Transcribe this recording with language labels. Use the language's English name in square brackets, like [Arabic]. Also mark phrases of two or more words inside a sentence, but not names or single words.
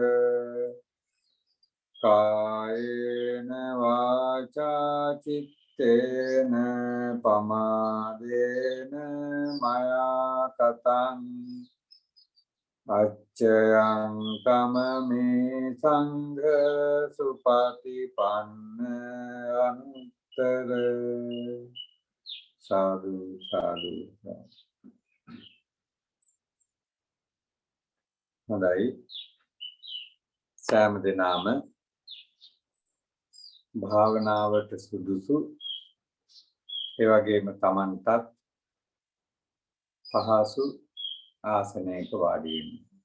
[Pali] कायेन वाचा चित्तेन पमादेन मया कतं अच्चयं कममे संघ सुपतिपन्न अनुत्तर साधु साधु හොඳයි [Sinhala] සෑම දිනම භාවනාවට සුදුසු ඒ වගේම Tamanටත් පහසු ආසනයක වාඩි වෙන්න.